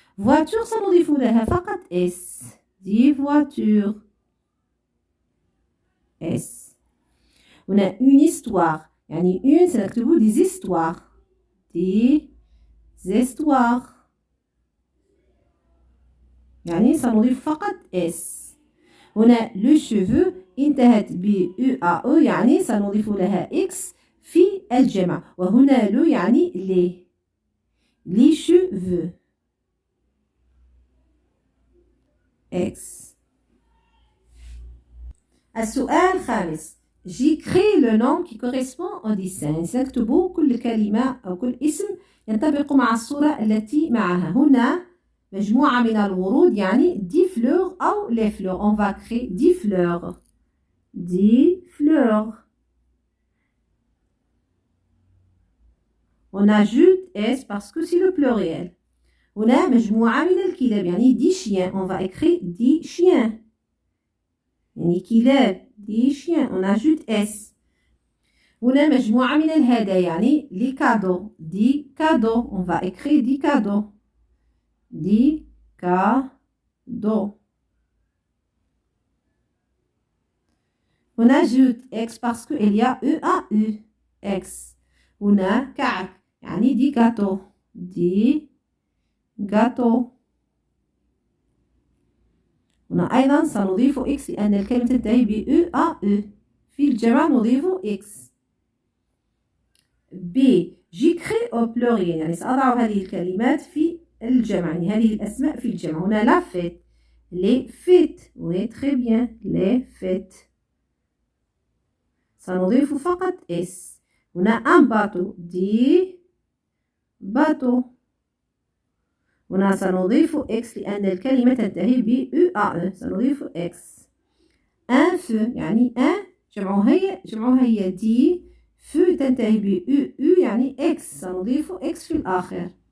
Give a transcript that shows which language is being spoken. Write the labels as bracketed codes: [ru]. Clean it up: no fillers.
[ar] voiture سنضيف لها فقط اس. دي voiture اس. [fr] هنا une histoire يعني une [ar] سنكتب [fr] des histoires. des histoires [ar] يعني سنضيف فقط اس. هنا le cheveu انتهت ب أو يعني سنضيف لها إكس في الجمع. وهنا لو يعني les cheveux إكس. السؤال الخامس [fr] j'écris le nom qui correspond au dessin. [ar] سنكتب كل كلمة أو كل اسم ينطبق مع الصورة التي معها. هنا مجموعة من الورود يعني دي fleurs أو [fr] les fleurs. on va créer 10 fleurs. 10 fleurs. on ajoute S parce que c'est le pluriel. [ar] هنا مجموعة من الكلاب يعني [fr] 10 chiens. on va écrire 10 chiens. [ar] يعني كلاب [fr] 10 chiens. on ajoute S. [ar] هنا مجموعة من الهدايا يعني [fr] les cadeaux. 10 cadeaux. on va écrire 10 cadeaux. 10 cadeaux. on ajoute X parce qu'il y a EAU. X. [ar] هنا كعك يعني [fr] 10 gâteaux. 10 gâteaux. [ar] هنا أيضا سنضيف إكس لأن الكلمة تنتهي ب أو في الجمع نضيف إكس. B. [fr] j'écris au pluriel [ar] يعني سأضع هذه الكلمات في الجمع يعني هذه الأسماء في الجمع. [fr] هنا la fête les fêtes oui très bien les fêtes [ar] سنضيف فقط [fr] S. هنا un bateau دي bateau. [ar] هنا سنضيف X لأن الكلمة تنتهي ب UAE سنضيف X. [fr] un feu [ar] يعني un جمعها هي دي feu تنتهي ب U يعني X سنضيف X في الآخر.